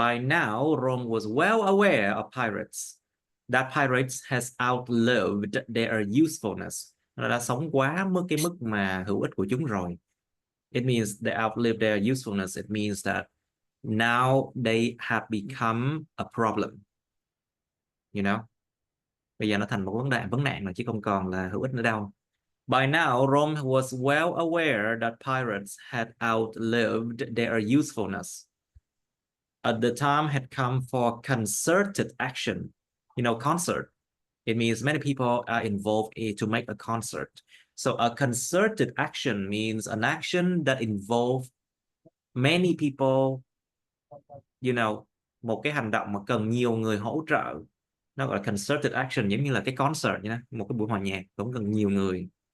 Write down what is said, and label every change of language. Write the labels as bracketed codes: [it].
[en] By now, Rome was well aware of pirates. That pirates has outlived their usefulness. [vi] Nó đã sống quá cái mức mà hữu ích của chúng rồi. [en] It means they outlived their usefulness. It means that now they have become a problem. You know? [vi] Bây giờ nó thành một vấn nạn rồi chứ không còn là hữu ích nữa đâu. [en] By now, Rome was well aware that pirates had outlived their usefulness. The time had come for concerted action. You know, concert. It means many people are involved to make a concert. So a concerted action means an action that involves many people, you know, [vi] một cái hành động mà cần nhiều người hỗ trợ. Nó gọi là concerted action, giống như là cái concert nhé, một cái buổi hòa nhạc cũng cần nhiều người.